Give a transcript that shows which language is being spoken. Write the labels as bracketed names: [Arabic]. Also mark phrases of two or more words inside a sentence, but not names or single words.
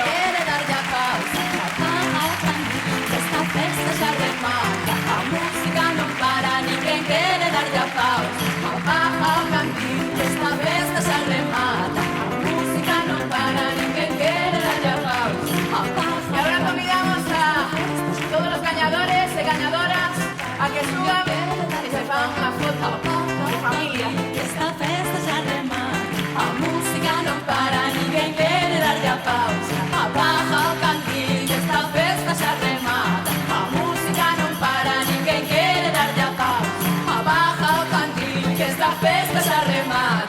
[Galician] Quere darlle a pausa, esta festa xa remata. A música non para, ninguén quere darlle a pausa. Apaga o candil, esta festa xa remata. A música non para, ninguén quere darlle a pausa. [Spanish] Y ahora convidamos a todos los gañadores y gañadoras a que suban y se hagan una foto de familia. [Galician] Esta festa xa remata. A música non para, ninguén quere darlle a pausa. Apaga o candil, esta festa xa remata. A música non para, ninguén quere darlle a pausa. Apaga o candil, que esta festa xa remata.